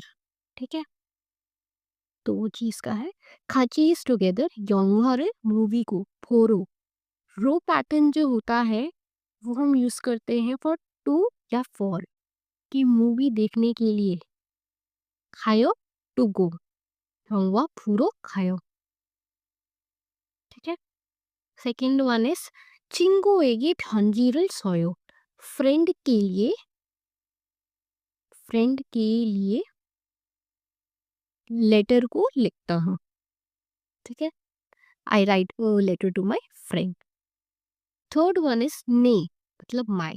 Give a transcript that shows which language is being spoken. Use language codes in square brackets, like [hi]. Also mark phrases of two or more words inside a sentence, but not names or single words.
[hi] ठीक है, तो वो चीज का है खाची [en] is together [hi] 영화를 मूवी को फोरो। रो पैटर्न जो होता है वो हम यूज करते हैं [en] for to [hi] या फॉर, कि मूवी देखने के लिए। [en] खायो to go, [ko] 영화 보러 가요। [hi] ठीक है, [en] second one is [ko] 친구에게 편지를 써요। [hi] फ्रेंड के लिए, फ्रेंड के लिए लेटर को लिखता हूँ। ठीक है, [en] I write letter to my friend. third one is ने, मतलब my।